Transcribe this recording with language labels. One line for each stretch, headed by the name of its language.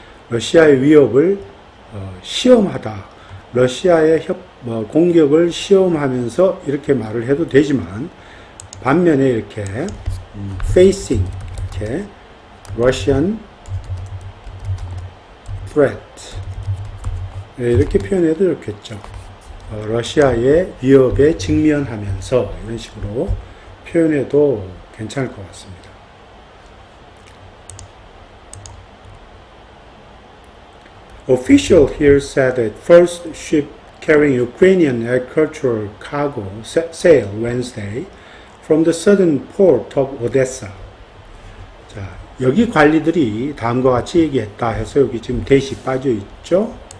Korean: 러시아의 위협을 시험하다. 러시아의 공격을 시험하면서 이렇게 말을 해도 되지만, 반면에 이렇게 facing 이렇게 Russian threat 이렇게 표현해도 좋겠죠. 러시아의 위협에 직면하면서 이런 식으로 표현해도 괜찮을 것 같습니다.
English: Official here said that first ship carrying Ukrainian agricultural cargo sailed Wednesday from the southern port of Odessa.
Korean: 자, 여기 관리들이 다음과 같이 얘기했다 해서 여기 지금 대시 빠져 있죠?